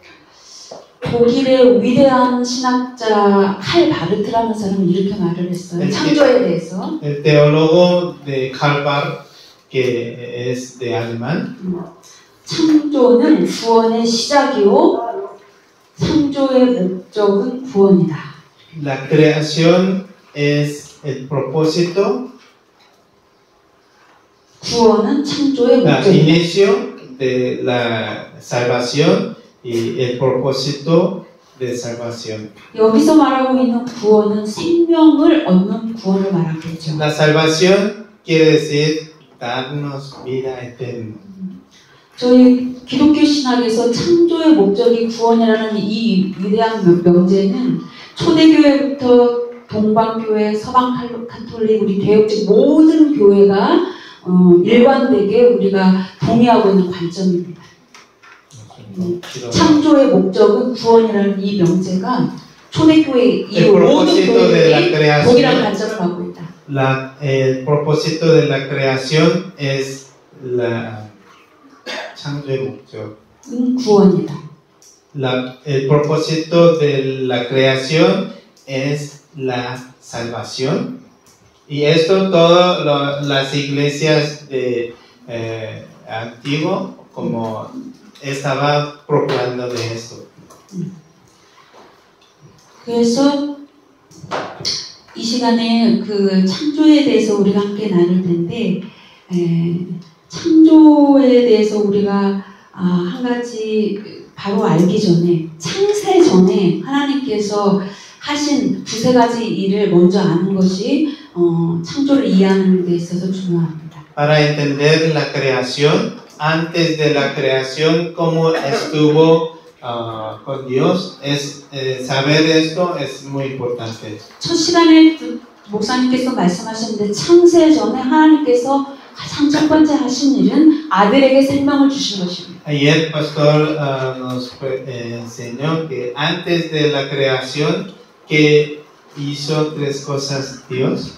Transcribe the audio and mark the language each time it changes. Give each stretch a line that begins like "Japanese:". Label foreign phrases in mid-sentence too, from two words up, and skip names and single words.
Korean: 독일의 위대한 신학자 칼 바르트라는 사람은 이렇게 말을 했어요. 창조에 대해서.
Spanish: El teólogo de Karl Barth, que es de alemán,
Korean: 창조는 구원의 시작이요, 창조의 목적은 구원이다.
Spanish: La creación es el propósito,
Korean: 구원은 창조의
Spanish: el
Korean: 목적이다.
Spanish: inicio de la salvación y el propósito de salvación.
Korean: 여기서 말하고 있는 구원은 생명을 얻는 구원을 말하겠죠.
Spanish: La salvación quiere decir darnos vida eterna.
Korean: 저희 기독교 신학에서 창조의 목적이 구원이라는 이 위대한 명제는 초대교회부터 동방교회, 서방카톨릭, 우리 개혁적 모든 교회가 일관되게 우리가 동의하고 있는 관점입니다. 창조의 목적은 구원이라는 이 명제가 초대교회 이 모든 교회에 동일한 관점을 갖고 있다.
Spanish: El propósito de la creación es la
Korean: 창조의 목적. 구원이다.
Spanish: El propósito de la creación es la salvación. Y esto todas las iglesias de antiguo como estaba proclamando de esto.
Korean: 그래서 이 시간에 그 창조에 대해서 우리가 함께 나눌 텐데 창조에 대해서 우리가 한 가지 바로 알기 전에 창세 전에 하나님께서 하신 두세 가지 일을 먼저 아는 것이 창조를 이해하는 데 있어서 중요합니다.
Spanish: Para entender la creación, antes de la creación, cómo estuvo con Dios, saber esto es muy importante.
Korean: 첫 시간에 목사님께서 말씀하셨는데 창세 전에 하나님께서 가장 첫 번째 하신 일은 아들에게 생명을 주신 것입니다.
Spanish: Ayer pastor nos enseñó que antes de la creación que hizo tres cosas Dios.